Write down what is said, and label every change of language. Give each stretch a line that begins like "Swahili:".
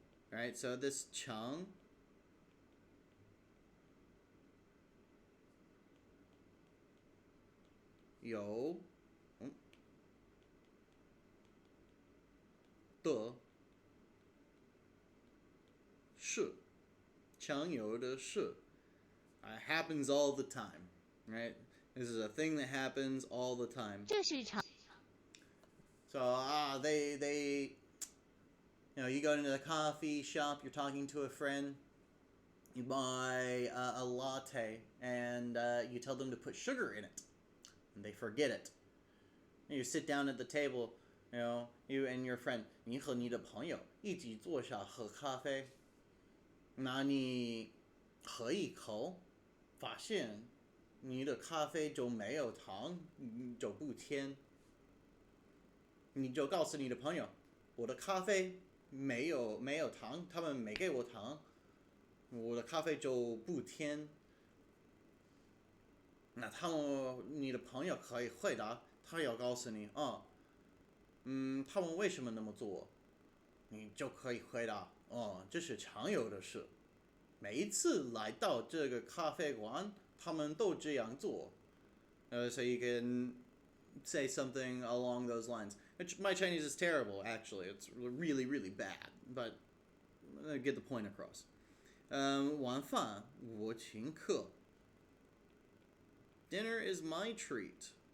English: Alright, so this
Chinese: 常有的事, 常有的事.
English: Happens all the time, right? This is a thing that happens all the time.
Chinese: 这是常
English: So they you go into the coffee shop, you're talking to a friend, you buy a latte, and you tell them to put sugar in it, and they forget it. And you sit down at the table, you and your friend,
Chinese: 你和你的朋友一起坐下喝咖啡，那你喝一口，发现你的咖啡就没有糖，就不甜。你就告诉你的朋友，我的咖啡没有糖，他们没给我糖，我的咖啡就不甜。那你的朋友可以回答，他要告诉你，他们为什么那么做？你就可以回答，这是常有的事。每一次来到这个咖啡馆，他们都这样做。
English: So you can say something along those lines. My Chinese is terrible, actually. It's really, really bad. But I get the point across.
Chinese: 晚饭我请客.
English: Dinner is my treat.